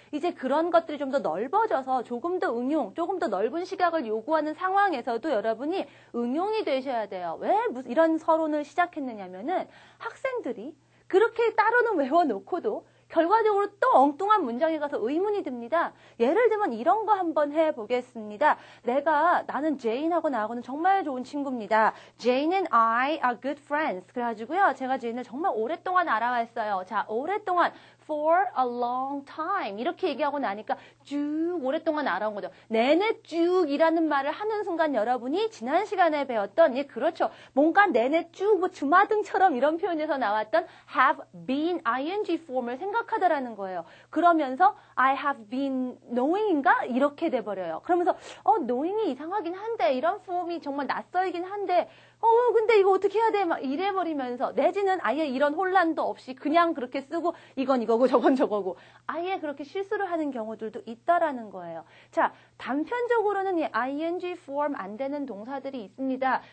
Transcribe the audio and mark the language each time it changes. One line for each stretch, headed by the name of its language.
Korean: 이제 그런 것들이 좀 더 넓어져서 조금 더 조금 더 넓은 시각을 요구하는 상황에서도 여러분이 응용이 되셔야 돼요. 왜 이런 서론을 시작했느냐면은 학생들이 그렇게 따로는 외워놓고도 결과적으로 또 엉뚱한 문장에 가서 의문이 듭니다. 예를 들면 이런 거 한번 해보겠습니다. 나는 제인하고 나하고는 정말 좋은 친구입니다.
English: Jane and I are good friends.
Korean: 그래가지고요. 제가 제인을 정말 오랫동안 알아왔어요. 자, 오랫동안
English: for a long time
Korean: 이렇게 얘기하고 나니까 쭉 오랫동안 알아온 거죠. 내내 쭉이라는 말을 하는 순간 여러분이 지난 시간에 배웠던 그렇죠. 뭔가 내내 쭉 뭐 주마등처럼 이런 표현에서 나왔던
English: have been ing form
Korean: 을 생각하더라는 거예요. 그러면서
English: I have been knowing인가?
Korean: 이렇게 돼버려요. 그러면서 knowing이 이상하긴 한데 이런 폼이 정말 낯설긴 한데 근데 이거 어떻게 해야 돼? 막 이래버리면서 내지는 아예 이런 혼란도 없이 그냥 그렇게 쓰고 이건 이거고 저건 저거고 아예 그렇게 실수를 하는 경우들도 있다라는 거예요. 자, 단편적으로는 이 ing form 안 되는 동사들이 있습니다.